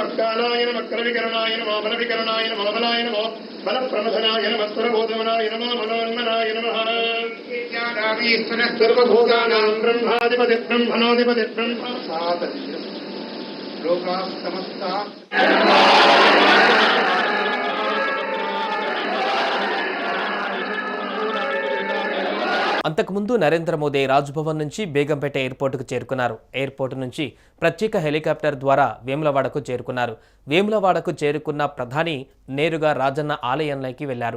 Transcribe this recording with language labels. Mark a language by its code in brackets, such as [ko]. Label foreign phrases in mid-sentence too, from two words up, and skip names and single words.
[sa] कालाय नमः करविकरणाय नमो बलविकरणाय नमो बलाय नमो बलप्रमथनाय नमः स्वरबोधमनाय नमो मनोन्मनाय नमः इत्यादामीश्वरः सर्वभूतानां ब्रह्माधिपति ब्रह्मणोऽधिपति ब्रह्म लोकाः समस्ताः [te] అంతకుముందు నరేంద్ర మోదీ రాజ్భవన్ నుంచి బేగంపేట ఎయిర్పోర్టుకు చేరుకున్నారు. ఎయిర్పోర్టు నుంచి ప్రత్యేక హెలికాప్టర్ ద్వారా వేములవాడకు చేరుకున్నారు. వేములవాడకు చేరుకున్న ప్రధాని నేరుగా రాజన్న ఆలయంలోకి వెళ్లారు.